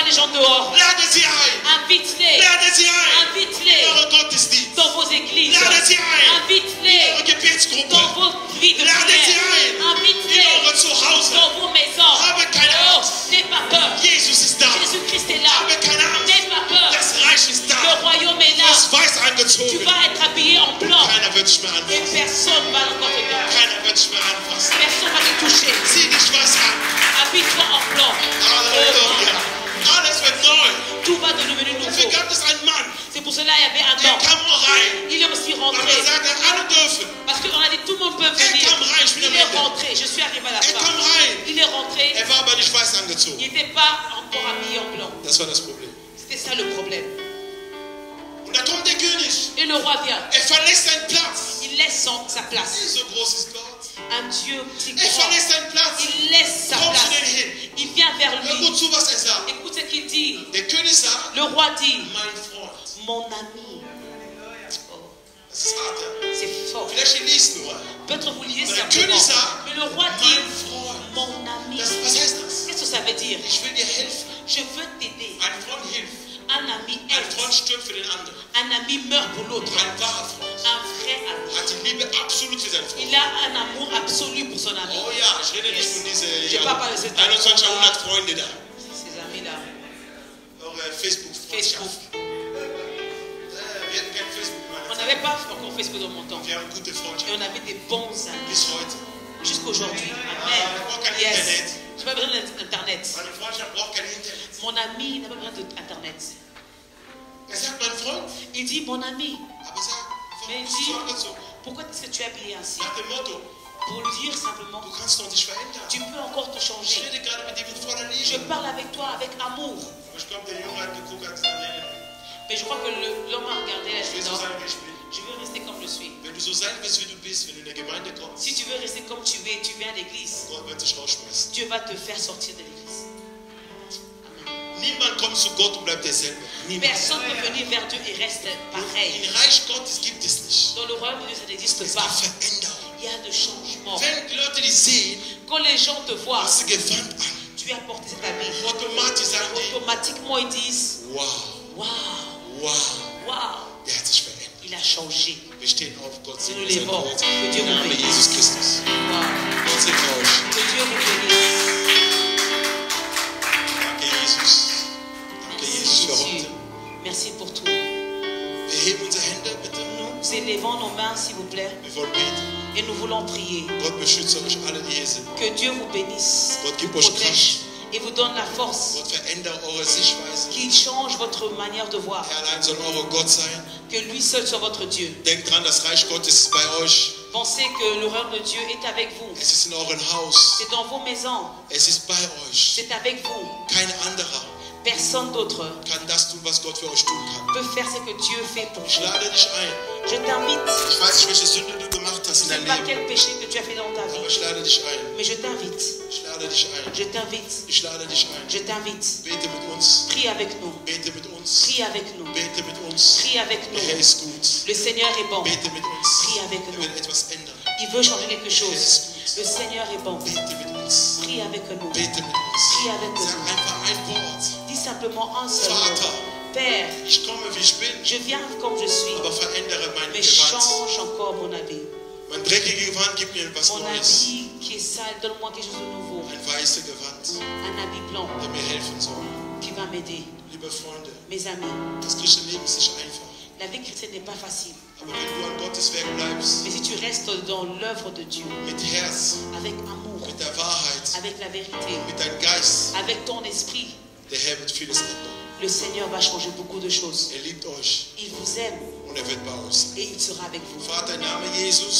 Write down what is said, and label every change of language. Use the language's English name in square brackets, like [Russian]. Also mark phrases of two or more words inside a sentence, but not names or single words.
[French] dehors. [German] Lade sie ein. [French] Invite-les. [German] Lade sie ein. [French] Invite-les [German] In eure Gottesdienst. [French] dans vos églises. [German] Lade sie ein. [French] Invite-les [German] Eure Gebetsgruppe. [French] dans vos vies de [German] Lade sie [French] prière. [German] ein. In [French] Invite-les [German] eure Zuhause. [French] dans vos maisons. [German] Habe keine Oh, Angst. [French] n'aie pas peur. [German] Jesus ist da. [French] Jésus-Christ est là. [German] Habe keine Angst. [French] N'aie pas peur. [German] Das Reich ist [French] Le [German] da. [French] royaume est [German] Du [French] là. [German] wirst weiß [French] Tu [German] angezogen. [French] vas être habillé en blanc. [German] Keiner wird dich mehr [French] Et [German] anfassen. [French] personne ne va encore te toucher. [German] Keiner wird dich mehr anfassen. [French] Personne ne va te toucher. [German] Zieh dich was an. [French] Habille-toi en blanc. [German] Halleluja. Alles wird neu. [French] Tout va devenir [German] Dafür [French] nouveau. [German] gab es einen Mann, [French] C'est pour cela qu'il y avait un [German] der [French] homme. [German] kam rein. [French] Il est aussi [German] Aber [French] rentré. [German] er sagte, alle dürfen. [French] Parce qu'on a dit tout le monde peut venir. [German] kam rein, ich bin am [French] Il est [German] Ende. [French] rentré. Je suis arrivé à la [German] Er [French] fin. [German] kam rein. [French] Il est rentré. [German] Er war aber nicht weiß [French] Il [German] angezogen. [French] n'était pas encore habillé en blanc. [German] Das war das Problem. [French] C'était ça le problème. [German] Und da kommt der König. [French] Et le roi vient. [German] Er verlässt seinen Platz. [French] Il laisse sa place. [German] So groß ist Gott. [French] Un Dieu si [German] Er [French] grand. [German] verlässt seinen Platz. [French] Il laisse sa [German] Komm zu [French] place. [German] den hin. [French] Il vient vers [German] Hör [French] lui. [German] gut zu, was er sagt. [French] Écoute ce qu'il dit. [German] Der König sagt, [French] Le roi dit, [German] mein Freund. [French] mon ami. Oh, [German] Das ist hart, ja? [French] c'est fort. [German] Vielleicht ihr liest nur. [French] Peut-être vous lisez [German] Der [French] simplement. [German] König sagt, [French] Mais le roi [German] mein [French] dit, [German] Freund. [French] mon ami. [German] Was heißt das? [French] Qu'est-ce que ça veut dire? [German] Ich will dir helfen. [French] Je veux t'aider. [German] Ein Freund hilft. [French] Un ami [German] Ein Freund [French] aide. [German] stirbt für den anderen. [French] Un ami meurt pour l'autre. [German] Ein wahrer Freund [French] Un vrai ami. [German] hat die Liebe absolut für seinen Freund. [French] Il a un amour absolu pour son ami. [German] Oh ja, ich rede nicht von [French] Je [German] diesen [French] parle pas de cet [German] 21 [French] amour-là. [German] Jahrhundert Freunde da. [French] Ces amis-là. [German] Eure Facebook-Freundschaft. [French] Facebook. [German] Wir hatten kein Facebook, [French] On [German] meine [French] n'avait pas encore Facebook dans mon temps. [German] Wir haben gute [French] Et [German] Freundschaft. [French] on avait des bons amis. [German] Bis heute. [French] Jusqu'aujourd'hui. Ah, [German] Amen. kein Yes. Internet. [French] Je n'ai pas besoin d'Internet. [German] Meine Freundschaft braucht kein Internet. [French] Mon ami n'a pas besoin d'Internet. [German] Er sagt, mein Freund, [French] Il dit, mon ami, [German] aber sag, [French] Mais [German] warum bist du [French] dis- [German] so angezogen? [French] pourquoi est-ce que tu es habillé ainsi? [German] Nach dem Motto, [French] Pour dire simplement, [German] du kannst doch dich verändern. [French] tu peux encore te [German] Ich [French] changer. [German] rede gerade mit dir mit voller [French] Je [German] Liebe. [French] parle avec toi avec amour. [German] Aber ich glaube, der Junge hat geguckt, hat gesagt, nee, [French] Mais je crois que l'homme a regardé la [German] ich will so [French] non, [German] sein, wie ich bin. [French] je veux rester comme je suis. [German] Wenn du so sein willst, wie du bist, wenn du in der Gemeinde kommst, [French] Si tu veux rester comme tu es, tu viens à l'église. [German] Gott wird dich rausschmeißen. [French] Dieu va te faire sortir de l'église. [German] Niemand kommt zu Gott und bleibt derselbe. Niemand. [French] Personne ne peut venir vers Dieu et reste pareil. [German] Im Reich Gottes gibt es nicht. [French] Dans le royaume de Dieu, ça n'existe [German] Es [French] pas. [German] gibt Veränderung. [French] Il y a de changements. [German] Wenn die Leute dich sehen, [French] Quand les gens te voient, [German] hast du Gewand an. [French] tu as porté cet habit. [German] Automatisch sagen die, [French] Automatiquement, ils disent, wow, waouh, wow, waouh, [German] der hat sich verändert. [French] il a changé. [German] Wir stehen auf, Gott [French] Nous [German] segne [French] les [German] sein [French] vents. [German] Wort. [French] Que Dieu [German] Im [French] vous [German] Namen [French] bénisse. [German] Jesus Christus. Waouh. Gott segne euch. [French] Que Dieu vous bénisse. [German] Danke, Jesus. Danke, Jesus, für [French] Jésus. [German] heute. [French] Merci pour tout. [German] Wir heben unsere Hände, bitte. [French] Nous élevons nos mains, s'il vous plaît, [German] Wir wollen beten. [French] et nous voulons prier. [German] Gott beschütze euch alle, die hier sind. [French] Que Dieu vous bénisse, [German] Gott gib [French] vous [German] euch [French] protège et vous donne la force. [German] Gott verändere eure Sichtweise. [French] Qu'il change votre manière de voir. [German] Herr allein soll eure Gott sein. [French] Que lui seul soit votre Dieu. [German] Denkt dran, das Reich Gottes ist bei euch. [French] Pensez que le royaume de Dieu est avec vous. [German] Es ist in eurem Haus. [French] C'est dans vos maisons. [German] Es ist bei euch. [French] C'est avec vous. [German] Kein anderer [French] Personne d'autre [German] kann das tun, was Gott für euch tun kann. [French] peut faire ce que Dieu fait pour [German] Ich [French] vous. [German] lade dich ein. [French] Je t'invite. [German] Ich weiß nicht, welche Sünde du gemacht hast [French] Je [German] in [French] ne sais [German] deinem [French] pas [German] Leben. [French] quel péché que tu as fait dans ta [German] Aber [French] vie. [German] ich lade dich ein. [French] Mais je t'invite. [German] Ich lade dich ein. [French] Je t'invite. [German] Ich lade dich ein. [French] Je t'invite. [German] Bete mit uns. [French] Prie avec nous. [German] Bete mit uns. [French] Prie avec nous. [German] Bete mit uns. [French] Prie avec [German] Der Herr [French] nous. [German] ist gut. [French] Le Seigneur est bon. [German] Bete mit uns. [French] Prie avec [German] Er [French] nous. [German] will etwas ändern. [French] Il veut changer quelque chose. Le Seigneur est bon. [German] Bete mit uns. [French] Prie avec nous. [German] Bete mit uns. [French] Prie avec [German] Sag [French] nous. [German] einfach ein Wort. [French] Dis simplement un seul mot. [German] Vater, [French] Père, [German] ich komme, wie ich bin, [French] je viens comme je suis. [German] aber verändere mein [French] Mais [German] Gewand. [French] change encore mon habit. [German] Mein dreckiges Gewand gibt mir etwas [French] Mon [German] Neues. [French] habit qui est sale, donne-moi quelque chose de nouveau. [German] Ein weißes Gewand, [French] Un habit blanc [German] der mir helfen soll. [French] qui va m'aider. [German] Liebe Freunde, [French] Mes amis, [German] das christliche Leben ist nicht einfach. [French] la vie chrétienne n'est pas facile. [German] Aber wenn du an Gottes Werk bleibst, [French] Mais si tu restes dans l'œuvre de Dieu, [German] mit Herz, [French] avec amour, [German] mit der Wahrheit, [French] avec la vérité, [German] mit deinem Geist, [French] avec ton esprit, [German] der Herr wird vieles ändern. [French] le Seigneur va changer beaucoup de choses. [German] Er liebt euch [French] Il vous aime [German] und er wird bei euch sein. [French] et il sera avec vous. [German] Vater, im Namen Jesus,